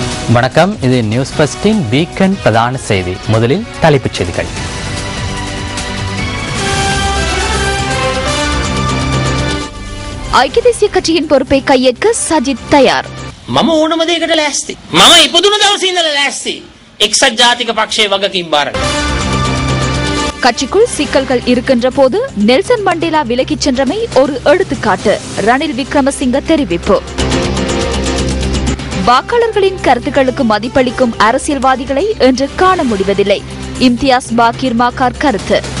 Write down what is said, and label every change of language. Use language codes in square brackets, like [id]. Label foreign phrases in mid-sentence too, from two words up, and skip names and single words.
[ta] வணக்கம், இது நியூஸ் ஃபர்ஸ்டின் வீக்கெண்ட் பிரதான செய்தி. முதலில் தலைப்புச் செய்திகள். ஐக்கிய தேசிய கட்சியின் பொறுப்பை கையேற்க சஜித் தயார். [si] මම ඕනම දෙයකට ලෑස්ති. මම ඉපදුන දවසේ ඉඳලා ලෑස්ති. එක්සත් ජාතික පක්ෂයේ වගකීම් බාර. [ta] கட்சிக்குள் சிக்கல்கள் இருக்கின்ற போது நெல்சன் மண்டேலா விலகிச் சென்றமை ஒரு எடுத்துக்காட்டு. ரணில் விக்ரமசிங்க தெரிவிப்பு. வாக்காளர்களின் கருத்துக்களுக்கு மதிப்பளிக்கும் அரசியல்வாதிகளை இன்று காண முடிவதில்லை. இம்தியாஸ் பாக்கீர் மாக்கார் கருத்து.